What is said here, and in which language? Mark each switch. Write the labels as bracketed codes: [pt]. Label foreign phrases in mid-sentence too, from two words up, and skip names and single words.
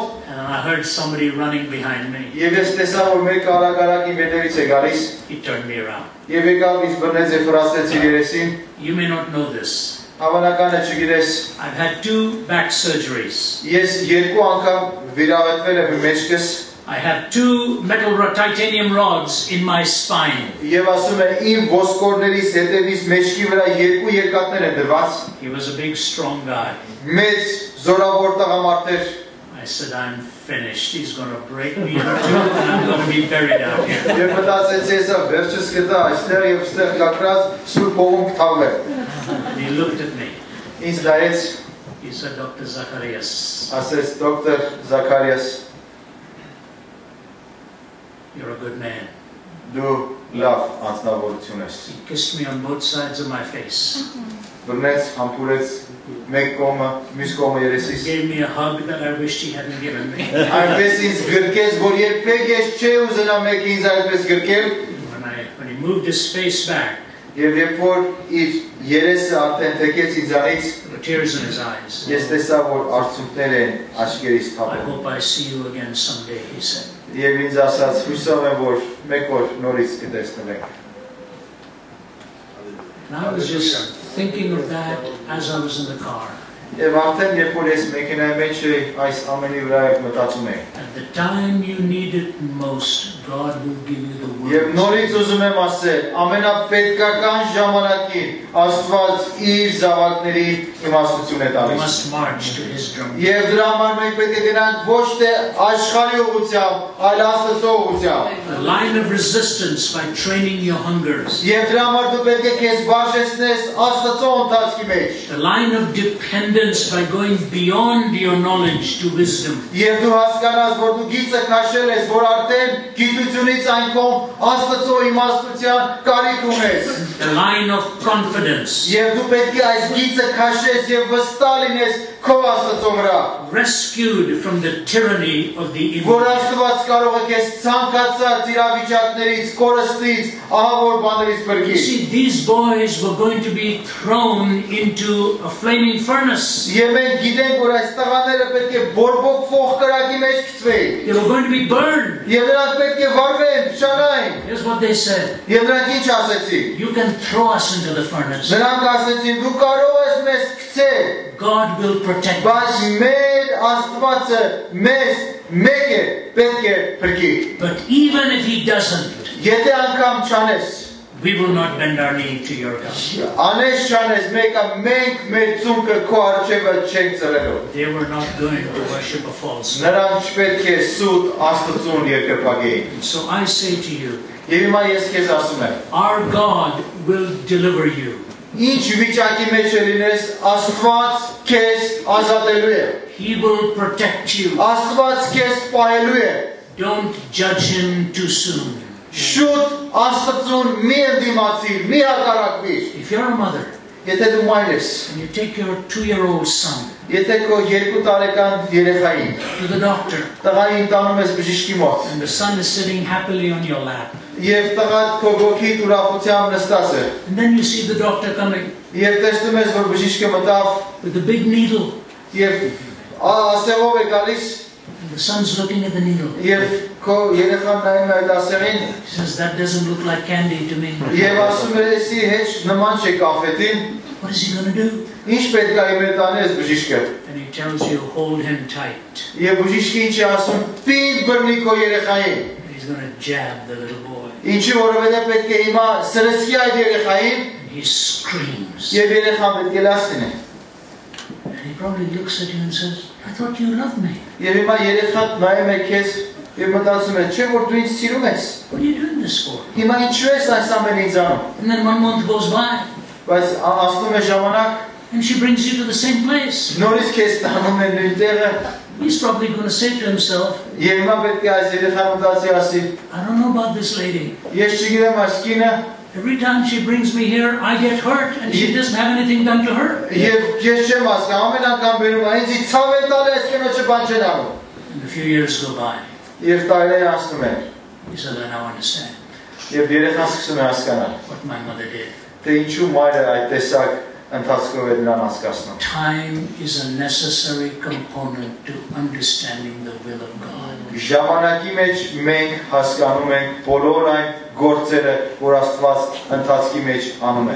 [en] And I heard somebody running behind me. [hy] եւ ես տեսա որ մեկը արագ-արագ իմ հետևից է գալիս, [en] He turned me around. [hy] եւ եկավ ինձ բռնեց եւ ֆրաստեց իր երեսին։ [en] You may not know this. [hy] Հավանական է չգիտես, [en] I've had 2 back surgeries. [hy] ես երկու անգամ վիրավորվել եմ մեջքս [en] I have 2 metal titanium rods in my spine. [hy] եւ ասում է իմ ոսկորներից հետևից մեջքի վրա երկու երկաթներ են դրված։ [en] He was a big, strong guy. [hy] Մեծ զորավոր տղամարդ էր։ [en] I said, I'm finished. He's going to break me in 2 and I'm going to be buried out here. [hy] Եվ մտածեցի հեսա վերջս կտա այստեղ եւ այստեղ կակրած սուրբ հողում կթավը։ [en] And he looked at me. [hy] Ինձ նայեց, [en] He said, Dr. [hy] Զախարիաս, ասեց դոկտոր Զախարիաս, [en] you're a good man. [hy] դու լավ անձնավորություն ես։ [en] He kissed me on both sides of my face. [hy] Բռնեց, համբուրեց մեկ կողմը, մյուս կողմը երեսիս։ [en] Gave me a hug that I wished he hadn't given me. [hy] Այնպես ինձ գրկեց, որ երբեք ես չէ ուզենա մեկը ինձ այդպես գրկել։ [en] When he moved his face back, [hy] Եվ երբ որ իր երեսը արդեն թեքեց ինձանից, [en] there were tears in his eyes. [hy] ես տեսա, որ արցունքներ են աչքերից [en] I [hy] թափում։ [en] hope I see you again someday, he said. [hy] Եվ ինձ ասաց, հույսով եմ, որ մեկ օր նորից կտեսնվենք։ [en] And I was just thinking of that as I was in the car. [hy] Եվ արդեն երբ որ ես մեքենայի մեջ էի, այս ամենի վրա մտածում էի։ [en] At the time you need it most, God will give you the [hy] Եվ [en] words. [hy] նորից ուզում եմ ասել, ամենապետքական ժամանակին Աստված իր զավակների իմաստություն է [en] We [hy] տալիս։ [en] must march to his drum. [hy] Եվ դրա համար մենք պետք է գնանք ոչ թե աշխարհի ուղղությամբ, այլ Աստծո ուղղությամբ։ [en] A line of resistance by training your hungers. [hy] Եվ դրա համար դու պետք է քեզ բաժնես Աստծո ընթացքի մեջ։ [en] A line of dependence by going beyond your knowledge to wisdom. [hy] Եվ դու հասկանաս, որ դու գիծը քաշել ես, որ արդեն գիտությունից այն կողմ Աստծո իմաստության կարիք ունես։ [en] A line of confidence. [hy] Եվ դու պետք է այս գիծը քաշես եւ վստահ լինես քո Աստծո վրա։ [en] Rescued from the tyranny of the [hy] Որ [en] evil. [hy] Աստված կարող է քեզ ցանկացած իրավիճակներից, կորստից, ահավոր բաներից [en] You [hy] բրկի։ [en] see, these boys were going to be thrown into a flaming furnace. [hy] Եվ մենք գիտենք, որ այս տղաները պետք է բորբոքվող կրակի մեջ գցվեն։ [en] They were going to be burned. [hy] Եվ նրանք պետք է վառվեն, փշանային։ [en] Here's what they said. [hy] Եվ նրանք ինչ ասեցին։ [en] You can throw us into the furnace. [hy] Նրանք ասեցին, դու կարող ես մեզ գցել, [en] God will protect [hy] բայց [en] us. [hy] մեր Աստվածը մեզ մեկ է պետք է բրկի։ [en] But even if he doesn't, [hy] Եթե անգամ չանես, [en] we will not bend our knee to your God. [hy] անես չանես, մեկը մենք մեր ծունկը քո առջևը չենք ծռելու։ [en] They were not going to worship a false God. [hy] Նրանք չպետք է սուտ Աստծուն երկրպագեին։ [en] So I say to you, [hy] Եվ հիմա ես քեզ ասում եմ, [en] our God will deliver you. [hy] ինչ վիճակի մեջ լինես, Աստված քեզ ազատելու է։ [en] He will protect you. [hy] Աստված քեզ պահելու է։ [en] Don't judge him too soon. [hy] Շուտ Աստծուն մի ընդդիմացիր, մի հակառակվիր։ [en] If you're a mother [hy] Եթե դու մայր ես, [en] and you take your 2-year-old son [hy] եթե քո 2 տարեկան երեխային [en] to the doctor [hy] տղային տանում ես բժիշկի մոտ, [en] and the son is sitting happily on your lap, [hy] եւ տղան քո ոգիդ ուրախությամբ նստած է, [en] and then you see the doctor coming [hy] եւ տեսնում ես, որ բժիշկը մտավ [en] with the big needle, [hy] եւ ասեղով է գալիս, [en] and the son's looking at the needle. [hy] եւ քո երեխան նայում է այդ ասեղին [en] He says, that doesn't look like candy to me. [hy] եւ ասում է, «Էսի հեչ նման չէ կաֆետին, [en] What is he going to do? [hy] ինչ պետք է իմ հետ անես բժիշկը»։ [en] And he tells you, hold him tight. [hy] Եվ բժիշկը ինչ է ասում, «Պինդ բռնի քո երեխային»։ [en] And he's going to jab the little boy. [hy] Ինչի որովհետեւ պետք է հիմա սրսկի այդ երեխային [en] And he screams. [hy] եւ երեխան պետք է լասնի։ [en] And he probably looks at you and says, I thought you loved me. [hy] Եվ հիմա երեխան նայում է քեզ եւ մտածում է, չէ՞ որ դու ինձ սիրում ես։ [en] What are you doing this for? [hy] Հիմա ինչու ես այս ամենը ինձ անում։ [en] And then 1 month goes by [hy] Բայց ասում է ժամանակ, [en] and she brings you to the same place. [hy] նորից քեզ տանում է նույն տեղը։ [en] He's probably going to say to himself, [hy] Եվ հիմա պետք է այս երեխան մտածի ասի, [en] I don't know about this lady. [hy] ես չգիտեմ այս կինը, [en] Every time she brings me here, I get hurt and she doesn't have anything done to her. [hy] եւ ես չեմ հասկանում, ամեն անգամ բերում է, ինձ ցավ է տալի, այս կինոջը բան չեն անում։ [en] And a few years go by. [hy] Եվ տարիներ անցնում են։ [en] He says, I now understand [hy] Եվ երեխան սկսում է հասկանալ, [en] what my mother did. [hy] թե ինչու մայրը այդ տեսակ ընթացքով է նրան հասկացնում։ [en] Time is a necessary component to understanding the will of God. [hy] Ժամանակի մեջ մենք հասկանում ենք բոլոր այն գործերը, որ Աստված ընթացքի մեջ անում է։